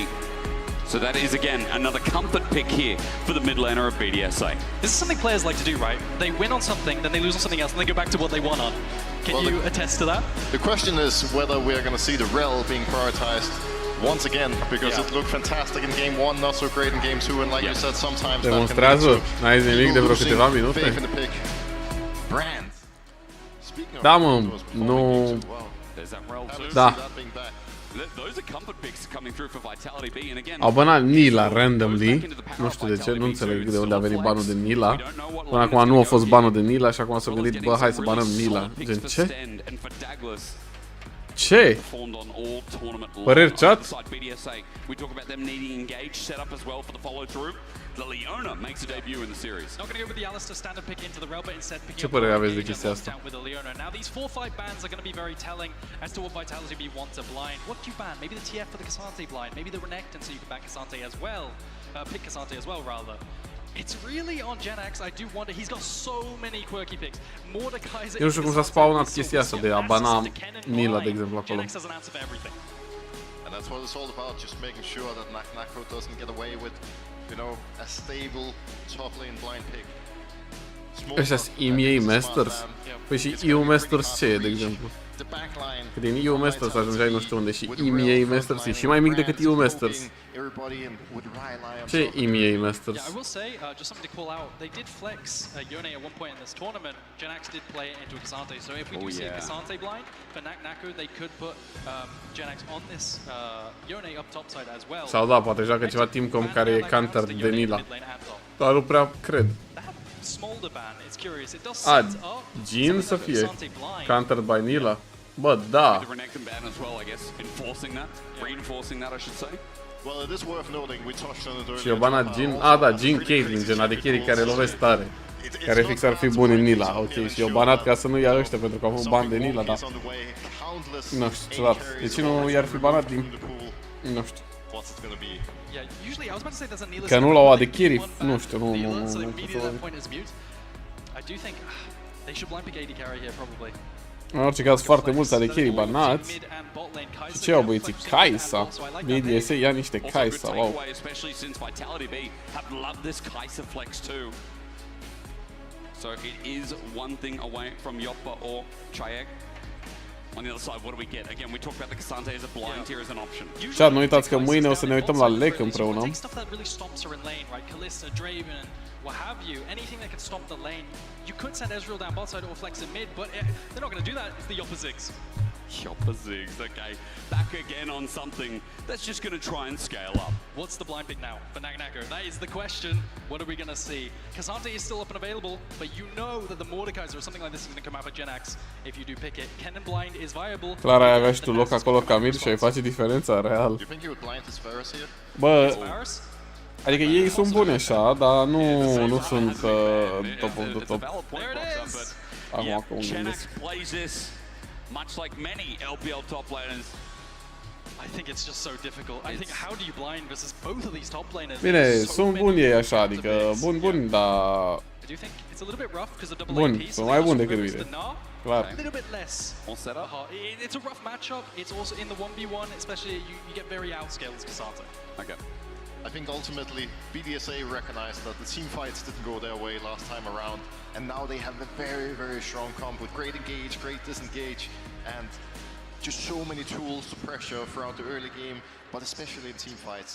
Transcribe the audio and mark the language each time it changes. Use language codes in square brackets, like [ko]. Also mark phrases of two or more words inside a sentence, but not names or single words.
[en] So that is, again, another comfort pick here for the mid laner of BDSA. This is something players like to do, right? They win on something, then they lose on something else, and they go back to what they won on. Can you attest to that? The question is whether we're going to see the Rel being prioritized once again, because it looked fantastic in game 1, not so great in game 2, and like you said, sometimes [ro] Demonstrează, n-ai zis nimic de vreo câteva minute. Da, mă, nu... Da. Au banat Nila randomly, nu știu de ce, nu înțeleg de unde a venit banul de Nila. Până acum nu a fost banul de Nila și acum s-a gândit, bă, hai să banăm Nila. Gen, ce? Ce? Păreri chat? Ce părere aveți de chestia asta? [en] Now these 4-5 bans are going to be very telling as to what Vitality B want to blind. What do you ban? Maybe the TF for the K'Sante blind, maybe the Renekton so you can ban K'Sante as well. Pick K'Sante as well, rather. It's really on Gen X. I do wonder. He's got so many quirky picks. Mordekaiser. [ro] Eu nu știu cum s-a spawnat chestia asta de a bana Nila, de exemplu, acolo. [en] And that's what it's all about, just making sure that Nako doesn't get away with, you know, a stable top lane blind pick. [ro] Ăștia-s EMEA Masters? Păi și EU Masters ce e, de exemplu? Că din EU Masters ajungeai nu știu unde și EMEA Masters e și mai mic decât EU Masters. Ce e EMEA Masters? [en] Yeah, I will say, just something to call out, they did flex Yone at one point in this tournament. Gen X did play it into a K'Sante, so if we do see a K'Sante blind for Nako, they could put Gen X on this Yone up top side as well. [ro] Sau da, poate joacă ceva teamcom care e countered de Nila. Dar nu prea cred. A, Jhin să fie [en] countered by [ro] Nila? Bă, da. Și eu banat Jhin, a da, Jhin Caitlyn, gen de carry care lovesc tare. Care fix ar fi bun în Nila, ok, și eu banat ca să nu ia ăștia pentru că au fost bani de Nila, dar... Nu știu, ciudat. De ce nu i-ar fi banat din Nu știu. [en] What's it gonna be? Yeah, usually I was about to say there's a Neela [ro] Că nu l-au Aqirys, nu știu, nu. [en] So immediately that point is mute. I do think they should blind pick AD carry here probably. [ro] În orice caz, foarte mulți Aqirys banați. Și ce au băieții? Kaisa. BDSA ia niște Kaisa, wow. [en] Especially since Vitality B have loved this Kaisa flex too. So it is one thing away from Yoppa or Chayek. On the other side, what do we get? Again, we talked about the Cassante as a blind here as an option. [ro] Și nu uitați că mâine o să ne uităm la LEC împreună. [en] Stuff that really stomps her in lane, right? Kalista, Draven, what have you, anything that can stomp the lane. You could send Ezreal down bot side or flex in mid, but they're not going to do that. It's the Yoppa Ziggs. Yoppa Ziggs, okay. Back again on something that's just going to try and scale up. What's the blind pick now for Nagnako? That is the question. What are we going to see? Cassante is still up and available, but you know that the Mordekaiser or something like this is going to come out for Genax if you do pick it. Cannon blind is viable. [ro] Clar ai avea și tu loc acolo ca mid și ai face diferența, real. [en] Do you think you would blind his Varus here? [ro] Bă, adică ei sunt buni așa, dar nu sunt [en] top of the top. [ro] Acum că unde gândesc. [en] Much like many LPL top laners. I think it's just so difficult. I think how do you blind versus both of these top laners? [ro] Bine, sunt buni ei așa, adică buni, dar [en] I do think it's a little bit rough because of double [ro] buni, [en] AP. [ro] sunt mai buni decât mine. Clar. [en] A little bit less. It's a rough matchup. It's also in the 1v1, especially you get very outscaled as Cassante. Okay. I think ultimately BDSA recognized that the team fights didn't go their way last time around, and now they have a very, very strong comp with great engage, great disengage, and just so many tools to pressure throughout the early game, but especially in team fights.